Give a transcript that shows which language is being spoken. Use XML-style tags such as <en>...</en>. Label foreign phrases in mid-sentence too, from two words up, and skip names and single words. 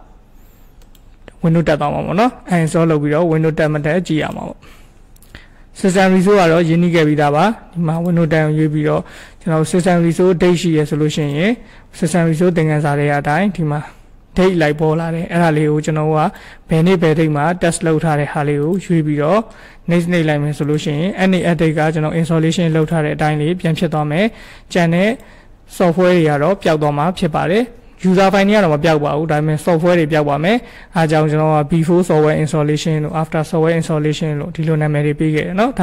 <my>Windows တက်သွားမှာပေါ့နော် uninstall လုပ်ပြီးတော့ Windows တက်မတက်ကြည့်ရမှာပေါ့</my> <en>System Resource</en> <my>ကတော့ရင်းနှီးခဲ့ပြီးသားပါဒီမှာ Windows တက်အောင်ရွေးပြီးတော့ကျွန်တော်</my> <en>System Resource date</en> <my>ရှိရဆိုလို့ရှိရင်</my> <en>System Resource</en> <my>သင်ခန်းစာတွေအတိုင်းဒီမှာ date လိုက်ပေါ်လာတယ်အဲ့ဒါလေးကိုကျွန်တော်ကဘယ် နေ့ဘယ် date မှာ test လုပ်ထားတဲ့ဟာလေးကိုရွေးပြီးတော့ next နှိပ်လိုက်မယ်ဆိုလို့ရှိရင်အဲ့ဒီ update ကကျွန်တော် installation လုပ်ထားတဲ့အတိုင်းလေးပြန်ဖြစ်သွားမယ်ကျန်တဲ့ software တွေကတော့ပျောက်သွားမှာဖြစ်ပါတယ်</my> <en>user file</en> <my>တွေကတော့မပြောက်ပါဘူးဒါပေမဲ့ software တွေပြောက်ပါမယ်အားကြောင့်ကျွန်တော်က</my> <en>before software installation</en> <my>လို့</my> <en>after software installation</en> <my>လို့ဒီလိုနာမည်တွေပေးခဲ့တယ်เนาะဒါ</my>